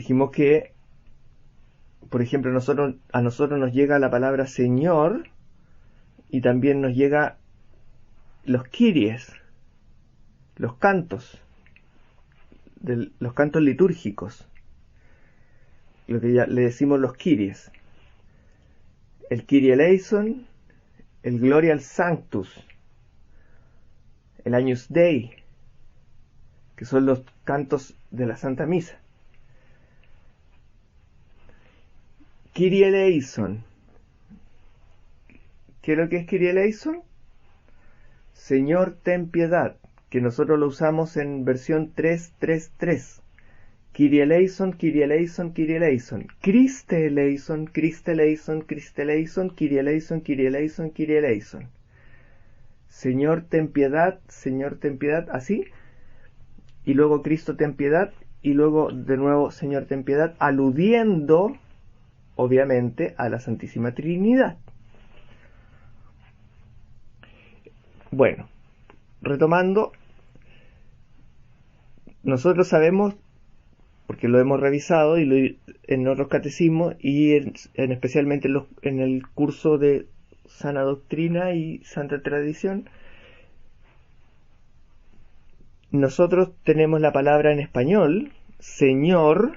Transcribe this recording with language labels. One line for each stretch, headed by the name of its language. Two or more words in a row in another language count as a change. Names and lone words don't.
Spanish: dijimos que, por ejemplo, a nosotros nos llega la palabra Señor y también nos llega los Kyries, los cantos, los cantos litúrgicos, lo que ya le decimos los Kyries, el
Greek: Κύριε ἐλέησον,
Spanish: el Gloria al Sanctus, el
Latin: Agnus Dei,
Spanish: que son los cantos de la Santa Misa.
Greek: Κύριε ἐλέησον.
Spanish: ¿Qué es lo que es
Greek: Κύριε ἐλέησον?
Spanish: Señor, ten piedad, que nosotros lo usamos en versión 3.3.3.
Greek: Κύριε ἐλέησον, Κύριε ἐλέησον, Κύριε ἐλέησον. Χριστὲ ἐλέησον, Χριστὲ ἐλέησον, Χριστὲ ἐλέησον, Κύριε ἐλέησον, Κύριε ἐλέησον, Κύριε ἐλέησον, Kyrie eleison, Kyrie eleison.
Spanish: Señor, ten piedad, así. Y luego Cristo, ten piedad. Y luego de nuevo, Señor, ten piedad, aludiendo, obviamente, a la Santísima Trinidad. Bueno, retomando, nosotros sabemos, porque lo hemos revisado en otros catecismos y especialmente en el curso de Sana Doctrina y Santa Tradición, nosotros tenemos la palabra en español, Señor.